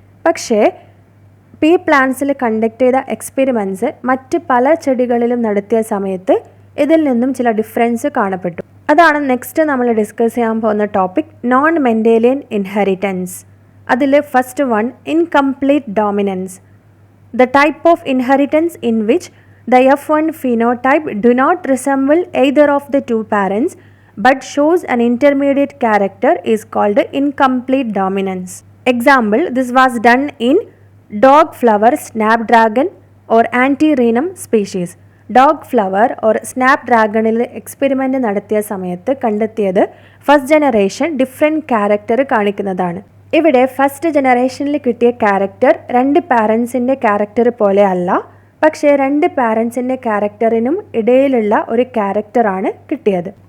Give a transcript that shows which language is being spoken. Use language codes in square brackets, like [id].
[ml] പക്ഷേ P പ്ലാന്റ്സിൽ conduct ചെയ്ത experiments മറ്റ് പല ചെടികളിലും നടത്തിയ സമയത്ത് ഇതിൽ നിന്നും ചില ഡിഫറൻസ് കാണപ്പെട്ടു. അതാണ് നെക്സ്റ്റ് നമ്മൾ ഡിസ്കസ് ചെയ്യാൻ പോകുന്ന ടോപ്പിക്, നോൺ മെൻഡേലിയൻ ഇൻഹെറിറ്റൻസ്. [en] അതിൽ first one, incomplete dominance. The type of inheritance in which the F1 phenotype do not resemble either of the 2 parents but shows an intermediate character is called incomplete dominance. Example, this was done in dog flower snapdragon or antirrhinum species. [ml] Dog flower or snap ഡ്രാഗണിൽ experiment നടത്തിയ സമയത്ത് കണ്ടെത്തിയത് first generation different character കാണിക്കുന്നതാണ്. ഇവിടെ first ജനറേഷനിൽ കിട്ടിയ character 2 പാരൻസിൻ്റെ character പോലെ അല്ല, പക്ഷേ 2 പാരൻസിൻ്റെ ക്യാരക്ടറിനും ഇടയിലുള്ള ഒരു ക്യാരക്ടറാണ് കിട്ടിയത്.